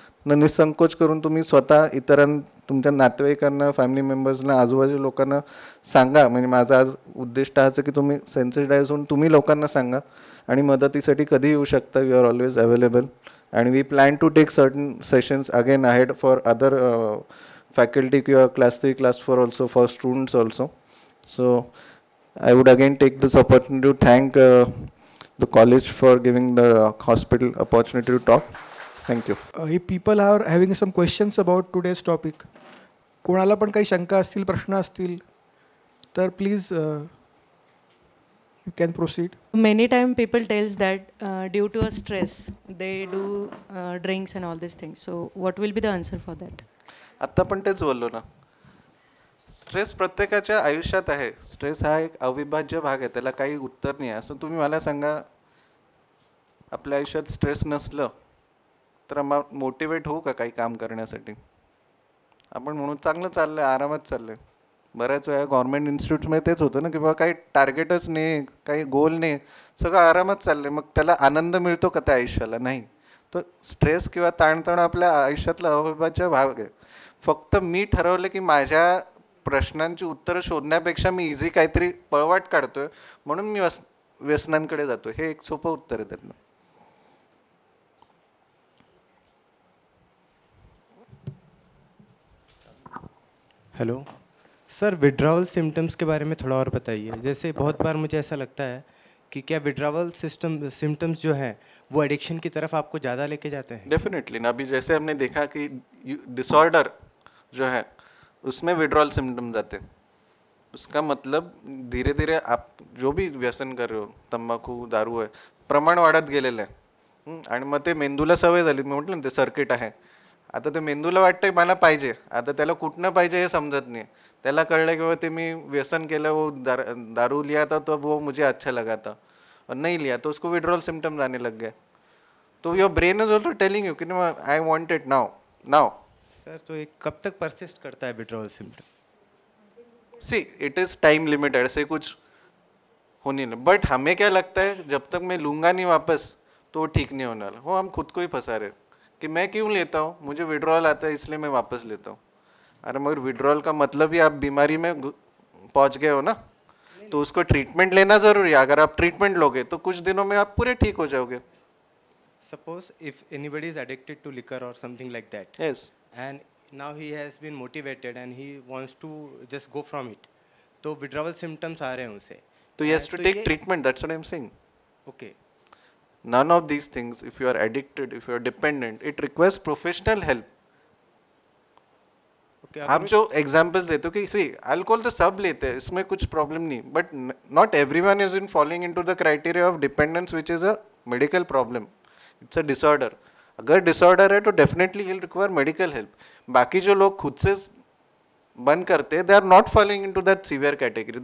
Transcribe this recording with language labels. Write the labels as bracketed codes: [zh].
[mr] निसंकोच करून तुम्ही स्वतः तुमच्या नातेवाईकांना, फॅमिली मेंबर्सना, आजूबाजू लोकांना सांगा. म्हणजे माझा आज उद्दिष्ट आहे की तुम्ही सेन्सिटाईज होऊन तुम्ही लोकांना सांगा आणि मदतीसाठी कधी येऊ शकता. [en] You are always available. आणि we plan to take certain sessions again ahead for other faculty किंवा class 3, class 4 also, for students also. So I would again take this opportunity to thank the college for giving the hospital opportunity to talk. Thank you. If people are having some questions about today's topic, [mr] कोणाला पण काही शंका असतील, प्रश्न असतील, तर [en] please you can proceed. Many times people tells that due to a stress they do drinks and all these things. So what will be the answer for that? [mr] आता पण तेच बोललो ना, स्ट्रेस प्रत्येकाच्या आयुष्यात आहे. स्ट्रेस हा एक अविभाज्य भाग आहे, त्याला काही उत्तर नाही आहे. असं तुम्ही मला सांगा, आपल्या आयुष्यात स्ट्रेस नसलं तर मोटिवेट होऊ का काही काम करण्यासाठी? आपण म्हणून चांगलं चाललं आहे, आरामात चाललं आहे. बऱ्याच वेळा गव्हर्नमेंट इन्स्टिट्यूटमध्ये तेच होतं ना की बाबा काही टार्गेटच नाही, काही गोल नाही, सगळं आरामात चाललं आहे. मग त्याला आनंद मिळतो का त्या आयुष्याला? नाही. तर स्ट्रेस किंवा ताणतणाव आपल्या आयुष्यातला अविभाज्य भाग आहे. फक्त मी ठरवलं की माझ्या प्रश्नांची उत्तरं शोधण्यापेक्षा मी इझी काहीतरी पळवाट काढतोय म्हणून मी व्यसनांकडे जातो. हे एक सोपं उत्तर आहे त्यातनं. [hi] हेलो सर, विड्रावल सिम्टम्स के बारे में थोड़ा और बताइए. जैसे बहुत बार मुझे ऐसा लगता है कि क्या विड्रावल सिम्टम्स जो हैं वो एडिक्शन की तरफ आपको ज़्यादा लेके जाते हैं? डेफिनेटली ना. अभी जैसे हमने देखा कि डिसऑर्डर जो है उसमें विड्रॉल सिम्टम्स आते. उसका मतलब धीरे धीरे आप जो भी व्यसन कर रहे हो, [mr] तंबाखू दारू आहे, प्रमाण वाढत गेलेलं आहे. [hi] आणि मग ते मेंदूला सवय झाली. मी म्हटलं ना ते सर्किट आहे. आता ते मेंदूला वाटतंय मला पाहिजे, आता त्याला कुठनं पाहिजे हे समजत नाही. [mr] त्याला कळलं की ते मी व्यसन केलं, [hi] वो दारू लिया था तो वो मुझे अच्छा लगा था, और नहीं लिया तो उसको विड्रॉल सिम्टम्स आने लग गए. [en] तो your brain is also telling you कि I want it now now. [hi] Sir तो एक कब तक परसिस्ट करता है withdrawal symptom? [en] see it is time limited, [hi] ऐसे कुछ हो नहीं. बट हमें क्या लगता है जब तक मैं लूँगा नहीं वापस तो वो ठीक नहीं होने वाला. वो हम खुद को ही फंसा रहे कि मैं क्यों लेता हूँ, मुझे विड्रॉल आता है इसलिए मैं वापस लेता हूँ. अरे मगर विड्रॉल का मतलब ही आप बीमारी में पहुँच गए हो ना, तो उसको ट्रीटमेंट लेना ज़रूरी है. अगर आप ट्रीटमेंट लोगे तो कुछ दिनों में आप पूरे ठीक हो जाओगे. [en] Suppose if anybody is addicted to liquor or something like that. Yes. And now he has been motivated and he wants to just go from it. [hi] तो withdrawal symptoms आ रहे हैं उसे. [en] तो he has to take treatment. That's what I'm saying. Okay. None of these things, if you are addicted, if you are dependent, it requires professional help. Okay. [hi] आप जो examples देते हो कि सी अल्कोहल तो सब लेते हैं, इसमें कुछ प्रॉब्लम नहीं, [en] But not everyone is in following into the criteria of dependence which is a medical problem. It's a disorder. [hi] अगर डिसऑर्डर है तो [en] Definitely will require medical help. [hi] बाकी जो लोग खुद से बंद करते हैं, [en] They are not following into that severe category.